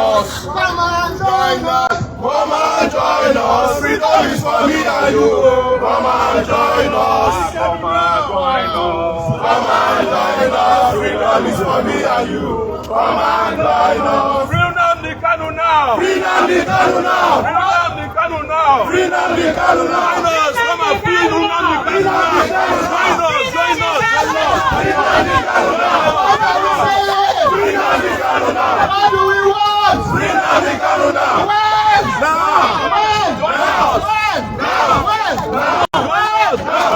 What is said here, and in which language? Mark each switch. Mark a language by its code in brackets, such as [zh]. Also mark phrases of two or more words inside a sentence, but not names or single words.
[en] Come and join us. Come and join us. Freedom is for me and you. Come and join us. Come and join us. Come and join us. Freedom is for me and you. Come and join us. Free Nnamdi Kanu now. Free Nnamdi Kanu now. Free Nnamdi Kanu now. Free Nnamdi Kanu now. Join us. Come and free Nnamdi Kanu now. Join us. Join us. Free Nnamdi Kanu now. What are we saying? Free Nnamdi Kanu now. What do we want? Free Nnamdi Kanu now. When? Now. When? Now. When? Now. When? Now. When? Now.